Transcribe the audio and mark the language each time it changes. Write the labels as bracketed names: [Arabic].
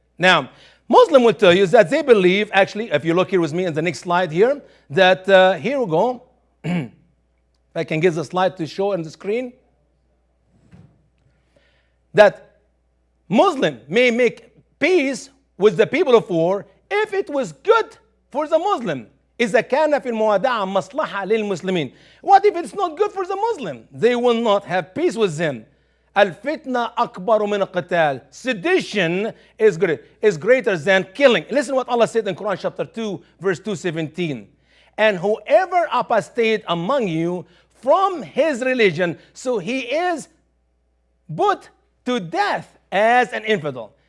[English] Now, Muslim will tell you that they believe, actually, if you look here with me in the next slide here, that here we go. If I can get the slide to show on the screen, that Muslim may make peace with the people of war if it was good for the Muslim. [Arabic] إذا كان في الموادعة مصلحة للمسلمين. [English] What if it's not good for the Muslim? They will not have peace with them. [Arabic] الفتنة أكبر من القتال. [English] Sedition is greater than killing. Listen what Allah said in Quran chapter 2 verse 217. And whoever apostate among you from his religion, so he is put to death as an infidel.